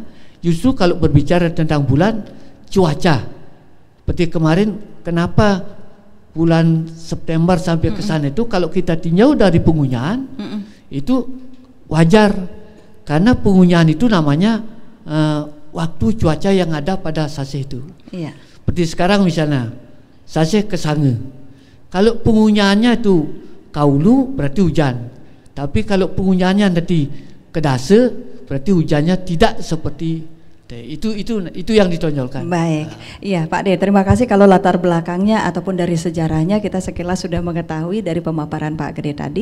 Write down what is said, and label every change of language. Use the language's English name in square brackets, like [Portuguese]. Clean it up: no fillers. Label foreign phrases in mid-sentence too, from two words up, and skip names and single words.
[Indonesian] Justru kalau berbicara tentang bulan, cuaca seperti kemarin, kenapa bulan September sampai ke sana itu kalau kita tinjau dari pengunyahan itu wajar, karena pengunyahan itu namanya waktu cuaca yang ada pada sasih itu. Iya. Seperti sekarang misalnya sasih ke Sange, kalau pengunyahannya itu kaulu berarti hujan, tapi kalau pengunyahannya nanti ke Dase berarti hujannya tidak seperti itu yang ditonjolkan. Baik, iya Pak De, terima kasih kalau latar belakangnya ataupun dari sejarahnya kita sekilas sudah mengetahui dari pemaparan Pak Gede tadi.